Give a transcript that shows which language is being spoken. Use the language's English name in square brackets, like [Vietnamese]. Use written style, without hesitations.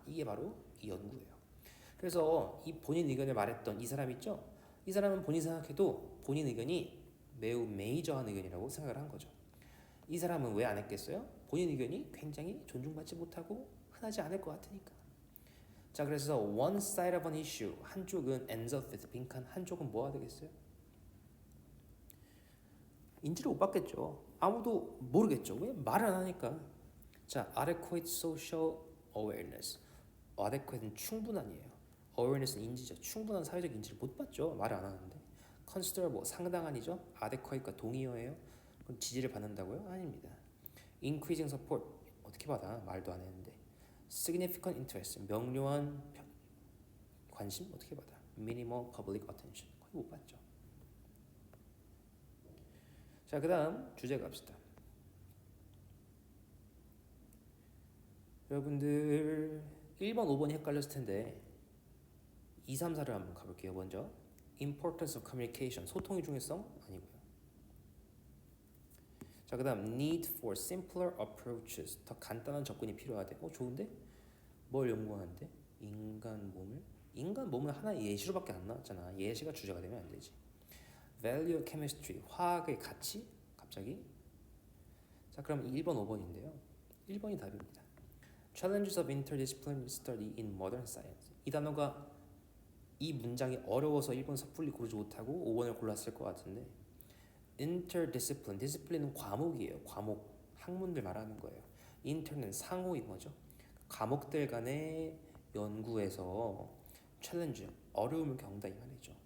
[Korean] 이게 바로 이 연구예요. 그래서 이 본인 의견을 말했던 이 사람 있죠? 이 사람은 본인 생각해도 본인 의견이 매우 메이저한 의견이라고 생각을 한 거죠. 이 사람은 왜 안 했겠어요? 본인 의견이 굉장히 존중받지 못하고 흔하지 않을 것 같으니까. 자, 그래서 [English] one side of an issue, [Korean] 한쪽은 [English] ends up with [Korean] 빈칸, 한쪽은 뭐가 되겠어요? 인지를 못 받겠죠. 아무도 모르겠죠. 왜? 말을 안 하니까. [English] 자, adequate social awareness. [Korean] adequate는 충분한이에요. awareness는 인지죠. 충분한 사회적 인지를 못 받죠. 말을 안 하는데. considerable, 상당한이죠. adequate가 동의어예요. 그럼 지지를 받는다고요? 아닙니다. [English] increasing support, [Korean] 어떻게 받아? 말도 안 했는데. [English] significant interest, [Korean] 명료한 관심, 어떻게 받아? [English] minimal public attention, [Korean] 거의 못 받죠. 자, 그 다음 주제 갑시다. 여러분들 1번, 5번이 헷갈렸을 텐데 2, 3, 4를 한번 가볼게요. 먼저 [English] importance of communication, [Korean] 소통의 중요성 아니고요. 자, 그 다음 [English] need for simpler approaches, [Korean] 더 간단한 접근이 필요하대. 좋은데? 뭘 연구하는데? 인간 몸을 하나의 예시로밖에 안 나왔잖아. 예시가 주제가 되면 안 되지. [English] value chemistry, [Korean] 화학의 가치? 갑자기? 자, 그럼 1번, 5번인데요. 1번이 답입니다. [English] Challenges of interdisciplinary study in modern science. [Korean] 이 단어가, 이 문장이 어려워서 1번 섣불리 고르지 못하고 5번을 골랐을 것 같은데, interdiscipline, discipline은 과목이에요. 과목, 학문들 말하는 거예요. inter는 상호인 거죠. 과목들 간의 연구에서 챌린지, 어려움을 겪는다 이 말이죠.